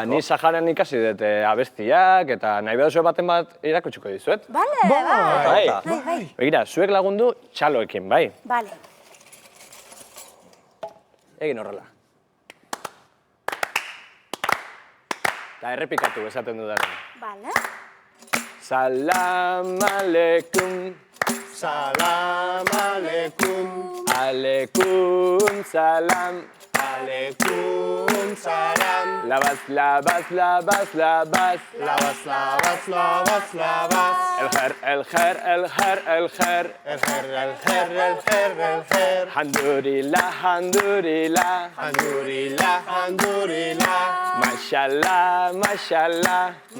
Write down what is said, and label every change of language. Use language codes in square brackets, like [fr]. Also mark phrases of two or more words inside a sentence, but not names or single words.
[eu] Ni Saharan ikasi dut abestiak, eta nahi behar baten bat irakutsiko dizuet. Bale, bai. Begira, zuek lagundu txaloekin, bai? Bale. Egin horrela. Eta errepikatu esaten dudaren. Bale. [ar] سلام عليكم. سلام عليكم. عليكم سلام. عليكم سلام. Labas. لا باس، لا باس، لا باس. الخير. Alhamdulillah. Mashallah.